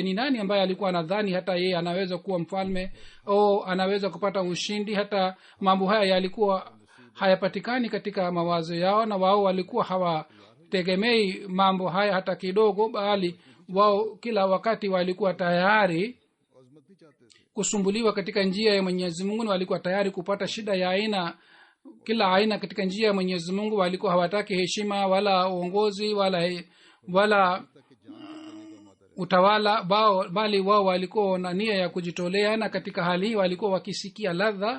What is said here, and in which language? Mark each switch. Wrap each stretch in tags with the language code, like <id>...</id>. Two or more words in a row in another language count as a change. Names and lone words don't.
<sw>Ni nani ambaye alikuwa anadhani hata yeye anaweza kuwa mfalme au anaweza kupata ushindi? Hata mambo haya yalikuwa hayapatikani katika mawazo yao, na wao walikuwa hawategemei mambo haya hata kidogo, bali wao kila wakati walikuwa tayari</sw> <ur>عظمت نہیں چاہتے تھے</ur> <sw>kusumbuliwa katika njia ya mwenyezi mungu na walikuwa tayari kupata shida ya aina kila aina katika njia ya mwenyezi mungu walikuwa hawataki heshima wala uongozi wala utawala bali wao walikuwa na nia ya kujitolea na katika hali hii walikuwa wakisikia ladha</sw>